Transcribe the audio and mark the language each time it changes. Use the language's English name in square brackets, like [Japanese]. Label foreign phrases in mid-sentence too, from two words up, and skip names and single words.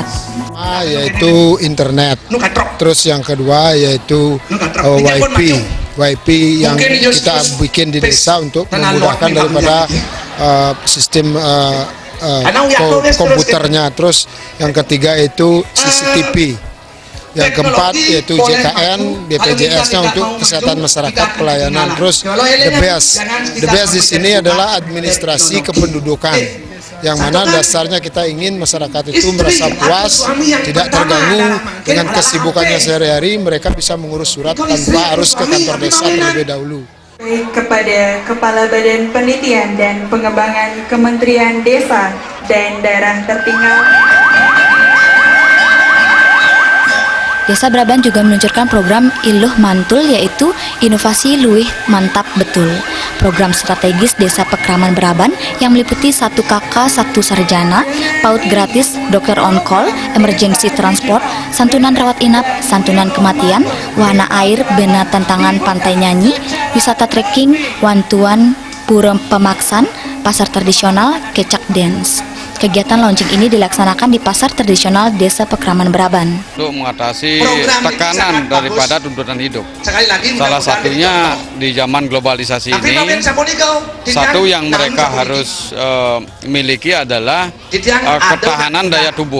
[Indonesian] Yaitu internet, terus yang kedua yaitu WiFi yang kita bikin di desa untuk memudahkan daripada sistem komputernya. Terus yang ketiga itu CCTV, yang keempat yaitu JKN, BPJS-nya untuk kesehatan masyarakat pelayanan. Terus [English] the best [Indonesian] di sini adalah administrasi kependudukan, yang mana dasarnya kita ingin masyarakat itu merasa puas, tidak terganggu dengan kesibukannya sehari-hari. Mereka bisa mengurus surat tanpa harus ke kantor desa terlebih dahulu. Kepada Kepala Badan Penelitian dan Pengembangan Kementerian Desa dan Daerah Tertinggal. Desa Braban juga meluncurkan program Iluh Mantul yaitu Inovasi Luwih Mantap Betul. Program strategis Desa Pekraman Braban yang meliputi 1 KK, 1 sarjana, PAUD gratis, dokter [English] on call, emergency transport, [Indonesian] santunan rawat inap, santunan kematian, wahana air, bena tantangan pantai nyanyi, wisata trekking, wantuan, pura pemaksan, pasar tradisional, kecak dance. Kegiatan launching ini dilaksanakan di pasar tradisional Desa Pekraman Braban. Untuk mengatasi tekanan daripada tuntutan hidup. Salah satunya di zaman globalisasi ini, satu yang mereka harus miliki adalah ketahanan daya tubuh.